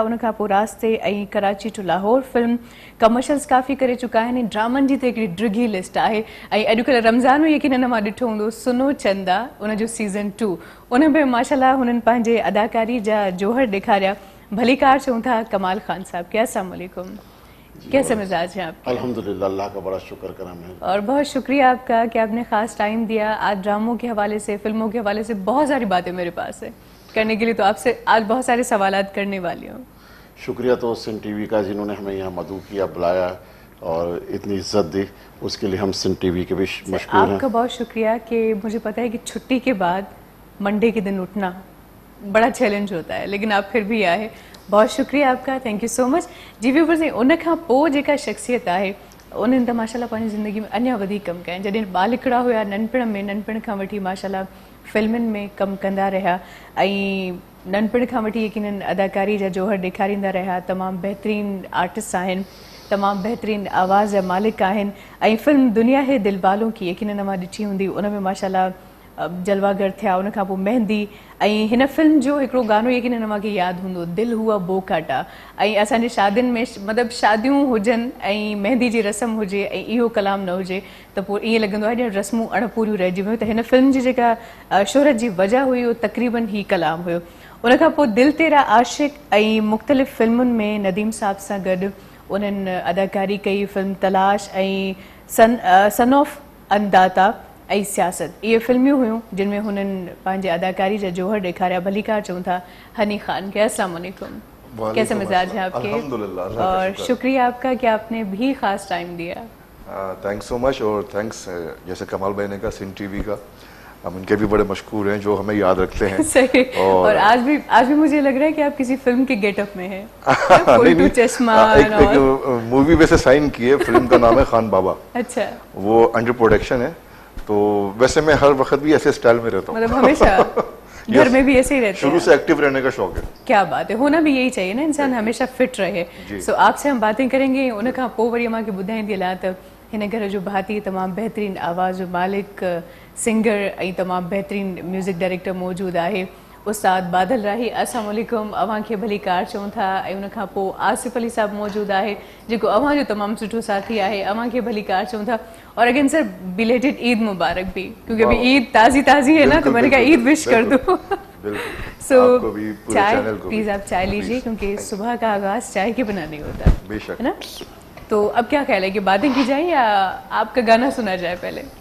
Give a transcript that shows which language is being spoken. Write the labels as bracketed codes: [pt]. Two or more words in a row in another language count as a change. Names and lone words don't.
[sd] उन खां पोइ रास्ते ऐं कराची टू लाहौर [en] film commercials [sd] काफ़ी करे चुका आहिनि। ड्रामनि जी त हिकिड़ी ड्रिघी लिस्ट आहे। ऐं अॼुकल्ह रमज़ान में यकीन मां ॾिठो हूंदो सुनो चंदा, उनजो सीज़न 2, उन में माशाल्लाह हुननि पंहिंजे अदाकारी जा जोहर ॾेखारिया। भलीकार चऊं था कमाल खान साहब के। [ar] السلام علیکم, [ur] کیسے مزاج ہیں آپ کے? الحمدللہ، اللہ کا بڑا شکر کرم ہے. اور بہت شکریہ آپ کا کہ آپ نے خاص ٹائم دیا۔ آج ڈراموں کے حوالے سے، فلموں کے حوالے سے بہت ساری باتیں میرے پاس ہے کرنے کے لیے، تو آپ سے آج بہت سارے سوالات کرنے والی ہوں. شکریہ تو سندھ TV کا جنہوں نے ہمیں یہاں مدعو کیا، بلایا. اور اتنی عزت دی، اس کے لیے ہم سندھ ٹی وی کے بھی مشہور ہیں. آپ کا بہت شکریہ کہ مجھے پتہ ہے کہ چھٹی کے بعد منڈے کے دن اٹھنا بڑا چیلنج ہوتا ہے، لیکن آپ پھر بھی آئے، بہت شکریہ آپ کا, [en] Thank you so much. [sd] जी व्यूवर्स, उन खां पोइ जेका शख़्सियत आहे उन्हनि त माशाल्लाह पंहिंजी ज़िंदगी में अञा वधीक कमु कया। जॾहिं ॿालिकड़ा हुया, नंढपिण खां वठी माशाल्लाह फिल्मुनि में कमु कंदा रहिया ऐं नंढपिण खां वठी यकीनन अदाकारी जा जोहर ॾेखारींदा रहिया। तमामु बहितरीन आर्टिस्ट आहिनि, तमामु बहितरीन आवाज़ जा मालिक आहिनि ऐं फिल्म दुनिया है दिल वालों की यकीनन मां ॾिठी हूंदी, उन में माशाल्लाह जलवागर थिया। उन खां पोइ मेहंदी ऐं हिन फिल्म जो हिकिड़ो गानो यकीनन मूंखे यादि हूंदो, दिल हुआ बोकाटा। ऐं असांजे शादियुनि में मतिलबु शादियूं हुजनि ऐं मेहंदी जी रस्म हुजे ऐं इहो कलाम न हुजे त पोइ ईअं लॻंदो आहे ॼण रस्मूं अणपूरियूं रहिजी वियूं। त हिन फिल्म जी जेका शोहरत जी वजह हुई उहो तक़रीबन ही कलाम हुयो। उन खां पोइ दिल तेरा आशिक ऐं मुख़्तलिफ़ फिल्मुनि में नदीम साहब सां गॾु उन्हनि अदाकारी कई। फिल्म तलाश ऐं सन ऑफ अंदाता ऐं सियासत, इहे फिल्मियूं हुयूं जिन में हुननि पंहिंजे अदाकारी जा जोहर ॾेखारिया। भलीकार चऊं था हनी खान के। [ar] السلام علیکم, [ur] کیسے مزاج ہیں آپ کے? الحمدللہ, اور شکریہ آپ کا کہ آپ نے بھی خاص ٹائم دیا. [en] Thanks so much. [ur] اور تھینکس جیسے کمال بھائی نے کہا سندھ ٹی وی کا، ہم ان کے بھی بڑے مشہور ہیں جو ہمیں یاد رکھتے ہیں. صحیح. اور آج بھی مجھے لگ رہا ہے کہ آپ کسی فلم کے گیٹ اپ میں ہیں. نہیں, چشمہ ایک مووی ویسے سائن کی ہے، فلم کا نام ہے خان بابا. اچھا, وہ [en] under production [ur] ہے، تو ویسے میں ہر وقت بھی ایسے اسٹائل میں رہتا ہوں. مطلب ہمیشہ گھر میں بھی ایسے ہی رہتے ہیں? شروع سے ایکٹو رہنے کا شوق ہے. کیا بات ہے، ہونا بھی یہی چاہیے نا، انسان ہمیشہ فٹ رہے. سو آپ سے ہم باتیں کریں گے, [sd] उन खां पोइ वरी मांखे ॿुधाईंदी हलां त हिन घर जो भाती तमामु बहितरीन आवाज़ जो मालिक, सिंगर ऐं तमामु बहितरीन [en] music director [sd] मौजूदु आहे उस्ताद बादल राही। [ar] السلام علیکم, [sd] अव्हां खे भली कार चऊं था। ऐं उन खां पोइ आसिफ अली साहब मौजूदु आहे जेको अव्हां जो तमामु सुठो साथी आहे, अव्हां खे भली कार चऊं था। [ur] اور [en] again sir belated [ur] عید مبارک بھی، کیونکہ ابھی عید تازی ہے نا، تو میں نے کہا عید وش کر دو. سو چائے پلیز آپ چائے لیجیے، کیونکہ صبح کا آغاز چائے کے بغیر نہیں ہوتا، ہے نا. تو اب کیا خیال ہے کہ باتیں کی جائے یا آپ کا گانا سنا جائے پہلے?